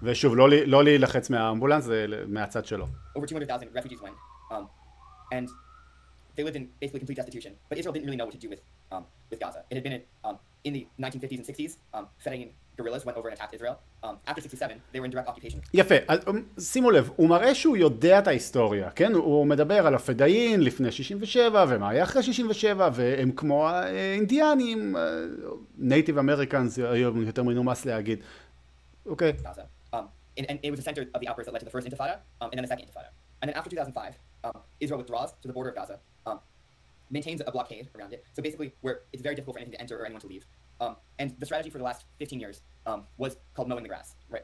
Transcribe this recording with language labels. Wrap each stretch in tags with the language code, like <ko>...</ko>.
<he>ושוב, לא להילחץ מהאמבולנס, זה מהצד שלו.</he> <en>over 200,000 refugees went, and they lived in basically complete destitution. But Israel didn't really know what to do with Gaza. It had been in the 1950s and 60s, Fedayeen guerrillas went over and attacked Israel. After 67, they were in direct occupation.</en> <he>יפה, שימו לב, הוא מראה שהוא יודע את ההיסטוריה, כן? הוא מדבר על הפדאיין לפני 67, ומה היה אחרי 67, והם כמו האינדיאנים, נייטיב אמריקאנס, היום יותר מנומס להגיד.</he> <en>Okay. Gaza. And it was the center of the outburst that led to the first intifada, and then the second intifada. And then after 2005, Israel withdraws to the border of Gaza, maintains a blockade around it. So basically, where it's very difficult for anything to enter or anyone to leave. And the strategy for the last 15 years was called mowing the grass, right?</en>